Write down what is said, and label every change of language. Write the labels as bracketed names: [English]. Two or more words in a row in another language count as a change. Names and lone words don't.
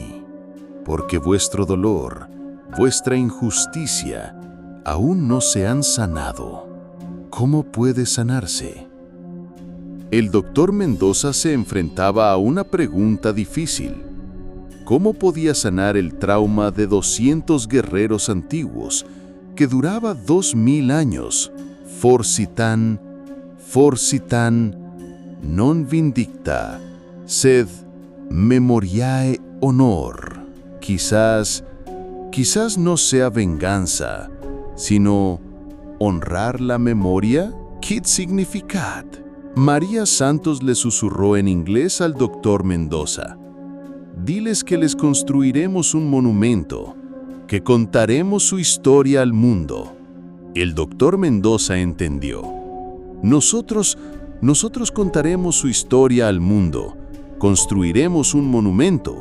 [Spanish] Porque vuestro dolor, vuestra injusticia, aún no se han sanado. ¿Cómo puede sanarse? El doctor Mendoza se enfrentaba a una pregunta difícil. ¿Cómo podía sanar el trauma de 200 guerreros antiguos que duraba 2000 años? [Latin] Forsitan non vindicta, sed memoriae honor. [Spanish] Quizás no sea venganza, sino honrar la memoria. [Latin] ¿Quid significat? [Spanish] María Santos le susurró en inglés al doctor Mendoza. Diles que les construiremos un monumento, que contaremos su historia al mundo. El doctor Mendoza entendió. Nosotros contaremos su historia al mundo, construiremos un monumento.